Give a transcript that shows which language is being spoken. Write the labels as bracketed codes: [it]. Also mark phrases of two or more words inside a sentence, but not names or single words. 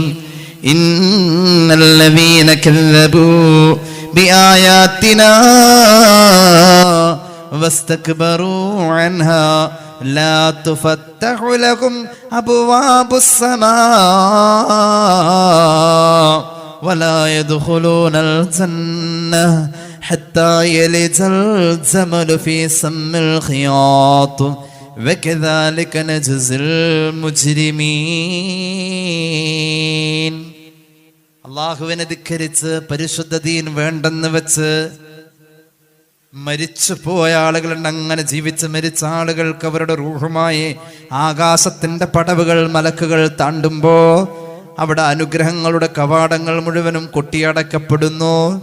[ar] إن الذين كذبوا بآياتنا واستكبروا عنها لا تفتح لهم أبواب السماء ولا يدخلون الجنة حتى يلج الجمل في سم الخياط وكذلك نجزي المجرمين. [ml] അള്ളാഹുവിനെ ധിക്കരിച്ച് പരിശുദ്ധ ദീൻ വേണ്ടെന്ന് വെച്ച് മരിച്ചു പോയ ആളുകളുണ്ട്. അങ്ങനെ ജീവിച്ച് മരിച്ച ആളുകൾക്ക് അവരുടെ റൂഹുമായി ആകാശത്തിന്റെ പടവുകൾ മലക്കുകൾ താണ്ടുമ്പോ അവിടെ അനുഗ്രഹങ്ങളുടെ കവാടങ്ങൾ മുഴുവനും കൊട്ടിയടക്കപ്പെടുന്നു.